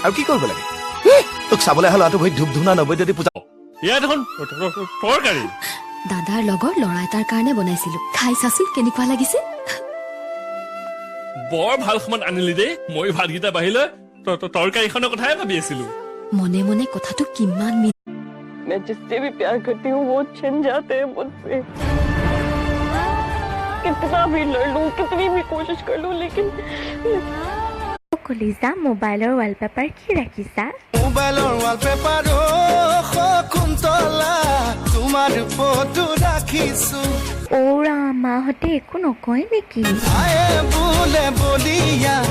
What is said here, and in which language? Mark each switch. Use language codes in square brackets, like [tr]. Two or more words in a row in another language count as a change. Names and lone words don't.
[as] আৰু কি কৰিব লাগে তোক চাবলৈ অহা ল'ৰাটো ভৰি ধূপ ধূনা নবৈদ্যুতি পূজা দাদাৰ লগৰ ল'ৰা এটাৰ কাৰণে বনাইছিলো খাই চাচোন কেনেকুৱা লাগিছে বৰ ভাল সমান আনিলি দেই মই ভাতকেইটা বাঢ়িলৈ তৰকাৰীখনৰ কথাই ভাবি আছিলো মনে মনে কথাটো কিমান [hi] मैं जिससे भी प्यार करती हूँ वो छिन जाते हैं मुझसे कितना भी लड़ लूं कितनी भी कोशिश कर लूं लेकिन [as] কলিজা মোবাইলৰ ৱালপেপাৰ কি ৰাখিছা মোবাইলৰ ৱালপেপাৰ কুন্তলা তোমাৰ ফটো ৰাখিছো ওৰা মাহঁতে একো নকয় নেকি আয়ে বোলে বলিয়া